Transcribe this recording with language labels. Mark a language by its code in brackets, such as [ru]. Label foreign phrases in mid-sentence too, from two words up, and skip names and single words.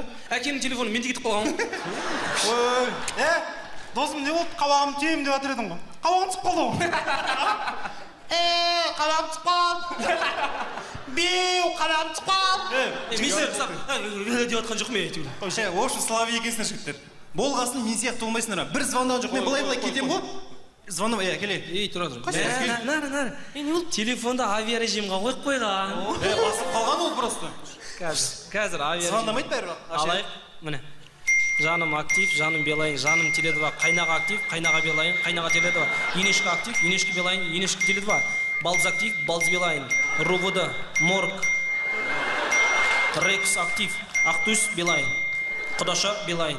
[kk] Әкемнің телефоны менде кетіп қалған. Ой, досым не болды? Қабағым тием деп жатыр едің ғой. Қабағым түсіп қалды ғой. Қабағым түсіп қалды. Беу, қабағым түсіп қалды. Мен деп жатқан жоқ мен әйтеуір. [ru] В общем, [kk] славы екенсіңдер жігіттер. Болғасын мен сияқты болмайсыңдар ма? Бір звондаған жоқ. Мен былай кетем ғой. Звондам, келе. Тұра. Нары. Не болды? Телефонды авиарежимға қойып қойған. Басып қалған ол просто. Қазір авиарежим. Звондамайды бәрі. Алайық, міне. Жаным актив, жаным Билайн, жаным Теле2, қайнаға актив, қайнаға Билайн, қайнаға Теле2, Енешкі актив, Енешкі Билайн, Енешкі Теле2, Балдыз актив, Балдыз Билайн, РУВД, Морг, Рекс актив, Ақтөс Билайн, Құдаша Билайн.